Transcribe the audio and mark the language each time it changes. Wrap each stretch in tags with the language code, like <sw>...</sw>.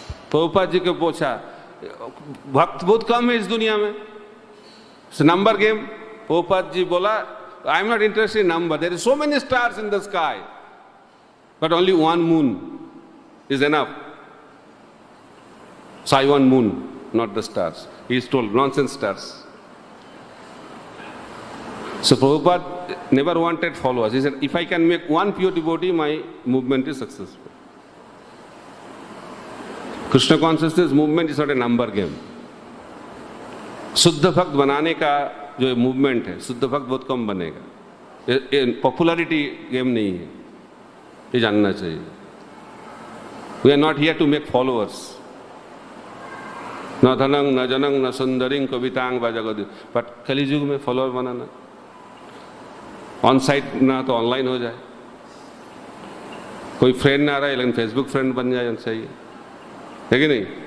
<hi>प्रभुपाद जी को पूछा, भक्त बहुत कम है इस दुनिया में, नंबर गेम। प्रभुपाद जी बोला,</hi> <en>I am not interested in number, there is so many stars in the sky but only one moon is enough, so I want moon not the stars. He is told nonsense stars. So Prabhupada never wanted followers. He said, if I can make one pure devotee, my movement is successful. Krishna consciousness movement is not a number game.</en> <hi>शुद्ध भक्त बनाने का जो movement है, शुद्ध भक्त बहुत कम बनेगा, ये पॉपुलैरिटी गेम नहीं है, ये जानना चाहिए।</hi> <en>We are not here to make followers.</en> <sa>न धनंग न जनंग न सुंदरिंग कवितांग व जगत,</sa> <hi>बट कलियुग में फॉलोअर बनाना, ऑन साइट ना तो ऑनलाइन हो जाए, कोई फ्रेंड ना रहा है लेकिन फेसबुक फ्रेंड बन जाए, चाहिए है कि नहीं?</hi>